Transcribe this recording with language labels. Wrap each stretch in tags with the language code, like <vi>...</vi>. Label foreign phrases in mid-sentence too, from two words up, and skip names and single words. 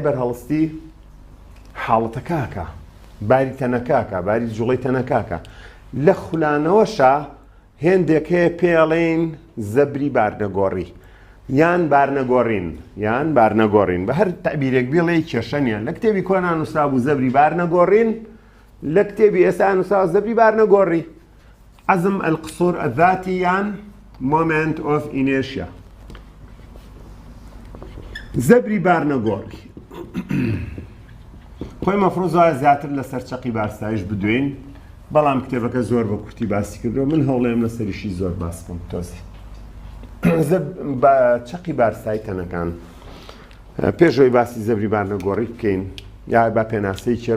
<ckb>بەرهەڵستی حاڵەتەکاکە باری تەنەکاکە باری جوڵەی تەنەکاکە لە خولانەوەشە هێندێک هەیە پێڵێن زەبری بارنەگۆڕی یان بارنەگۆڕین بە هەر تەعبیرێک بێڵێ کێشەنیە لە کتێبی کۆنا نووسرا بوو زەبری بارنەگۆڕین لە کتێبی ئێستا نووسرا زەبری بارنەگۆڕی</ckb> <ar>عەزم القسور الذاتی</ar> <ckb>یان</ckb> <en>moment of inertia</en> <ckb>زەبری بارنەگۆڕی خۆی مەفرۆزایە زیاتر لەسەر چەقی بارستایش بدوێن بەڵام کتێبەکە زۆر بە کورتی باسی کردەوە من هەوڵێم لەسەریشی زۆر باس بکەم تۆزی چەقی بارستایی تەنەکان پێشەوەی باسی زەبری بارنەگۆڕی بکەین یا با پێناسەی چێر</ckb>